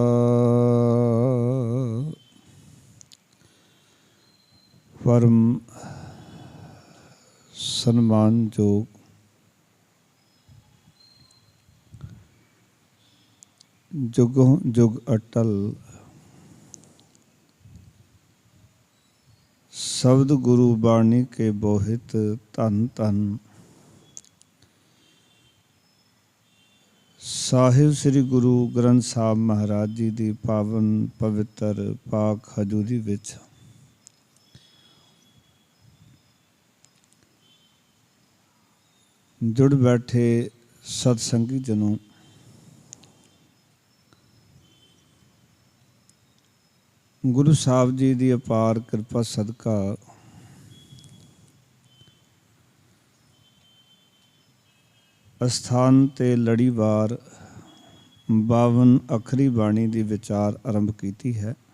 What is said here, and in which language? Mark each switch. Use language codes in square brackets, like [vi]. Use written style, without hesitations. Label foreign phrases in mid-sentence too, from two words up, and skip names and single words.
[hi] परम सम्मानयोग जुगों जुग अटल शब्द गुरु बाणी के बोहित धन धन [pa] ਸਾਹਿਬ ਸ੍ਰੀ ਗੁਰੂ ਗ੍ਰੰਥ ਸਾਹਿਬ ਮਹਾਰਾਜ ਜੀ ਦੀ ਪਾਵਨ ਪਵਿੱਤਰ ਪਾਕ ਹਜ਼ੂਰੀ ਵਿੱਚ ਜੁੜ ਬੈਠੇ ਸਤਸੰਗੀ ਜਨੋਂ ਗੁਰੂ ਸਾਹਿਬ ਜੀ ਦੀ ਅਪਾਰ ਕਿਰਪਾ ਸਦਕਾ ਅਸਥਾਨ ਤੇ ਲੜੀਵਾਰ 52 ਅੱਖਰੀ ਬਾਣੀ ਦੀ ਵਿਚਾਰ ਆਰੰਭ ਕੀਤੀ ਹੈ।